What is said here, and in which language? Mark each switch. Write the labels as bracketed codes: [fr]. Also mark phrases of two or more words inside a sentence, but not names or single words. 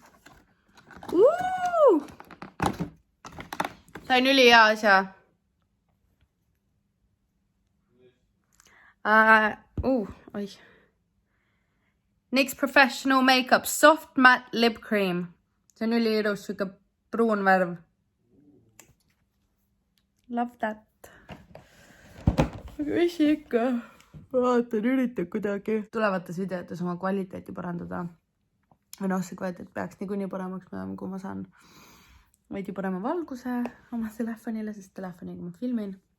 [et] Sain üli hea asja. Oi. NYX Professional Makeup Soft Matte Lip Cream. See on üli ilus, siuke pruun värv. [en] Love that. [et] Aga mis ikka? Vaatan, üritan kuidagi tulevates videotes oma kvaliteeti parandada. Või noh, see kvaliteet peaks niikuinii paremaks minema, kui ma saan veidi parema valguse oma telefonile, sest telefoniga ma filmin.